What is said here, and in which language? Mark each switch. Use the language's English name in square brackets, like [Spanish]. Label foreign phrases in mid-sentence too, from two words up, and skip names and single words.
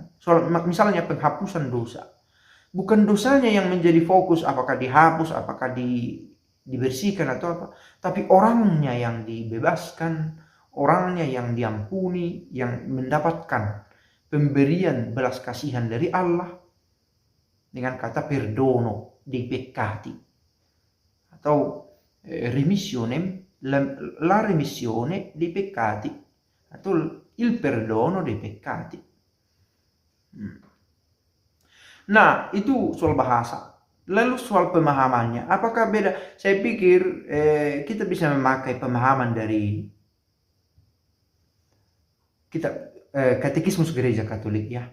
[Indonesian] Soal misalnya penghapusan dosa, bukan dosanya yang menjadi fokus, apakah dihapus, apakah dibersihkan atau apa, tapi orangnya yang dibebaskan, orangnya yang diampuni, yang mendapatkan pemberian belas kasihan dari Allah dengan kata [Italian] perdono dei peccati [Indonesian] atau remissionem, [Italian] la remissione dei peccati [Indonesian] atau [Italian] il perdono dei peccati. [Indonesian] Nah, itu soal bahasa. Lalu soal pemahamannya, apakah beda? Saya pikir kita bisa memakai pemahaman dari kitab Katekismus Gereja Katolik ya.